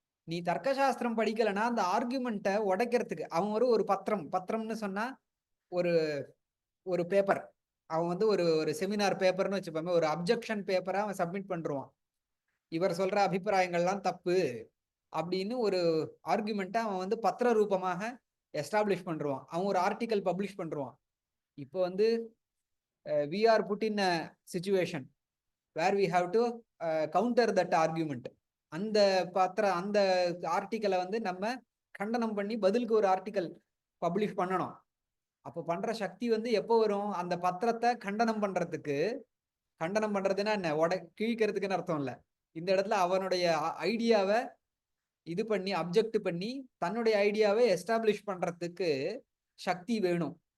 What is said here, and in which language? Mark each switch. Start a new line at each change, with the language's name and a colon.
Tamil: நீ தர்க்க சாஸ்திரம் படிக்கலைன்னா அந்த ஆர்குமெண்ட்டை உடைக்கிறதுக்கு அவன் ஒரு பத்திரம்னு சொன்னா ஒரு ஒரு பேப்பர், அவன் ஒரு செமினார் பேப்பர்னு வச்சுப்போமே, ஒரு அப்ஜெக்ஷன் பேப்பரை அவன் சப்மிட் பண்றான். இவர் சொல்ற அபிப்பிராயங்கள்லாம் தப்பு அப்படின்னு ஒரு ஆர்குமெண்ட்டை அவன் பத்திர ரூபமாக எஸ்டாப்ளிஷ் பண்றான். அவன் ஒரு ஆர்டிக்கல் பப்ளிஷ் பண்றான்.
English: இப்போ we are put in a situation where we have to counter that argument.
Tamil: அந்த அந்த ஆர்டிக்கலை நம்ம கண்டனம் பண்ணி பதிலுக்கு ஒரு ஆர்டிக்கல் பப்ளிஷ் பண்ணணும். அப்போ பண்ற சக்தி எப்போ வரும்? அந்த பத்திரத்தை கண்டனம் பண்றதுக்கு. கண்டனம் பண்றதுன்னா என்ன? கிழிக்கிறதுக்குன்னு அர்த்தம் இல்லை. இந்த இடத்துல அவனுடைய ஐடியாவை இது பண்ணி அப்ஜெக்ட் பண்ணி தன்னுடைய ஐடியாவை எஸ்டாப்ளிஷ் பண்றதுக்கு சக்தி வேணும்.